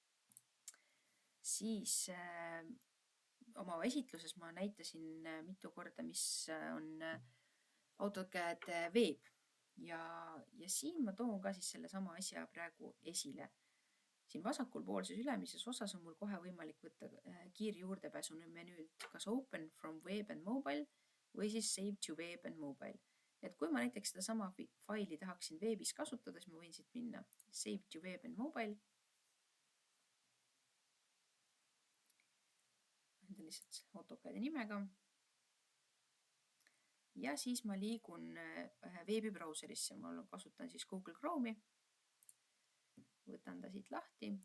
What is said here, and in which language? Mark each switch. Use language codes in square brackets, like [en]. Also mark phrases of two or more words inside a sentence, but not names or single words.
[et] Siis oma esitluses ma näitasin mitu korda, mis on AutoCAD veeb ja siin ma toon ka siis selle sama asja praegu esile. Siin vasakul poolses ülemises osas on mul kohe võimalik võtta kiir juurdepääsu menüült kas [en] open from web and mobile [et] või siis [en] save to web and mobile. [et] Et kui ma näiteks seda sama faili tahaksin veebis kasutada, siis ma võin siit minna [en] save to web and mobile. [et] Enda lihtsalt AutoCAD-i nimega. Ja siis ma liigun veebibrauserisse. Ma kasutan siis Google Chrome'i. Võtan ta siit lahti.